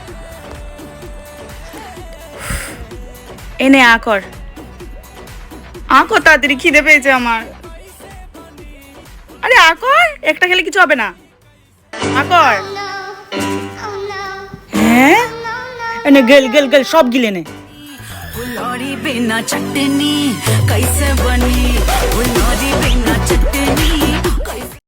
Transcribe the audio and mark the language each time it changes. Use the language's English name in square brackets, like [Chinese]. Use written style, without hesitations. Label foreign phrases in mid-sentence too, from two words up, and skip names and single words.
[Bangla] এনে আকর তাড়াতাড়ি, খিদে পেয়েছে আমার। আরে আকর, একটা খেলে কিছু হবে না। আকর। হ্যাঁ, এনে গেল গেল গেল, সব গিলে নে। [Bhojpuri] फुलौरी बिना चटनी कैसे बनी, फुलौरी बिना चटनी।